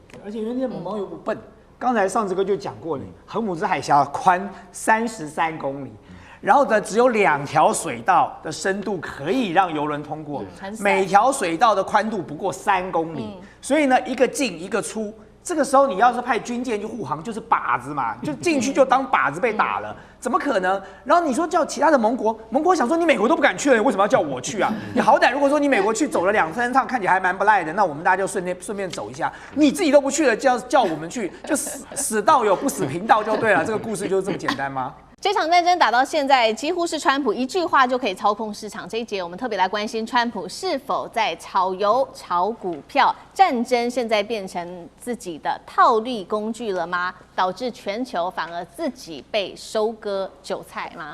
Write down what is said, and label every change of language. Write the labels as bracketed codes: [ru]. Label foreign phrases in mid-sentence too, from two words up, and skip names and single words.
[zh] 而且人家盟邦又不笨，剛才上次哥就講過了，荷姆茲海峽寬33公里。然後呢，只有2條水道的深度可以讓郵輪通過，每條水道的寬度不過3公里，所以呢，一個進一個出。這個時候你要是派軍艦去護航，就是靶子嘛，就進去就當靶子被打了，怎麼可能？然後你說叫其他的盟國想說你美國都不敢去了，你為什麼要叫我去啊？你好歹如果說你美國去走了2、3趟，看起来還蠻不賴的，那我們大家就順便走一下。你自己都不去了，叫我們去，就死道友不死貧道就對了。這個故事就是這麼簡單嗎？這場戰爭打到現在，幾乎是川普一句話就可以操控市場。這一節我們特別來關心川普是否在炒油、炒股票，戰爭現在變成自己的套利工具了嗎？導致全球反而自己被收割韭菜嗎？